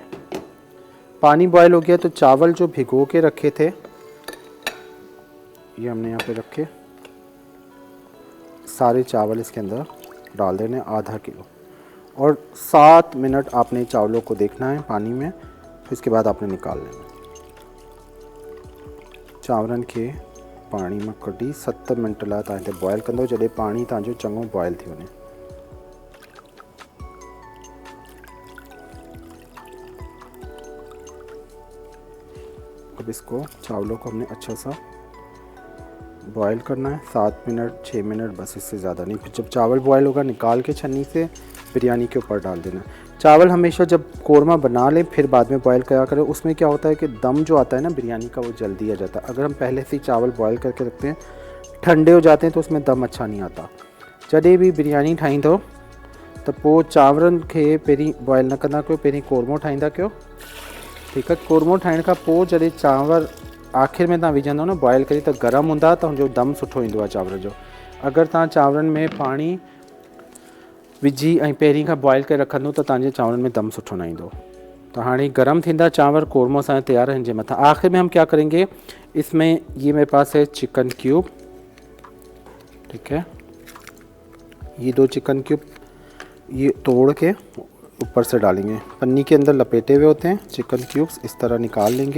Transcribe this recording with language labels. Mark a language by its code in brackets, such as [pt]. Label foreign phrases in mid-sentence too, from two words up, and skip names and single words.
[ur] پانی بوائل ہو گیا تو چاول جو بھگو کے رکھے تھے یہ ہم نے یہاں پے رکھے، سارے چاول اس کے اندر ڈال دینے، آدھا کلو. اور 7 منٹ آپ نے چاولوں کو دیکھنا ہے پانی میں، پھر اس کے بعد آپ نے نکال لینا. [sd] चावरनि खे पानी में कढी 70 मिनट लाइ तव्हां हिते बॉयल कंदो, जॾहिं पानी तव्हांजो चङो बॉयल थी वञे। [ur] اب اس کو چاولوں کو ہم نے اچھا سا بوائل کرنا ہے، 7 منٹ 6 منٹ، بس اس سے زیادہ نہیں. پھر جب چاول بوائل ہوگا نکال کے چھننی سے بریانی کے اوپر ڈال دینا. چاول ہمیشہ جب قورمہ بنا لیں پھر بعد میں بوائل کرا کریں، اس میں کیا ہوتا ہے کہ دم جو آتا ہے نا بریانی کا وہ جلدی آ جاتا ہے. اگر ہم پہلے سے ہی چاول بوائل کر کے رکھتے ہیں، ٹھنڈے ہو جاتے ہیں تو اس میں دم اچھا نہیں آتا. [sd] जॾहिं भी बिरयानी ठाहींदो तो पोइ चांवरनि खे पहिरीं बॉयल न कंदा कयो, पहिरीं कोरमो ठाहींदा कयो, ठीकु आहे। कोरमो ठाहिण खां पोइ जॾहिं चांवर आख़िर में तव्हां विझंदव न बॉयल करी त गरम हूंदा त हुनजो दम सुठो ईंदो आहे चांवर जो। अगरि तव्हां चांवरनि में पाणी विझी ऐं पहिरीं खां बॉयल करे रखंदो त तव्हांजे चांवरनि में दम सुठो न ईंदो। तो हाँ गरम थिंदा चावल कौरमा असांजा तैयार हैं। [ur] مٿا آخر میں ہم کیا کریں گے، اس میں یہ میرے پاس ہے چکن کیوب، ٹھیک ہے، یہ 2 چکن کیوب یہ توڑ کے اوپر سے ڈالیں گے. پنی کے اندر لپیٹے ہوئے ہوتے ہیں چکن کیوبز، اس طرح نکال لیں گے.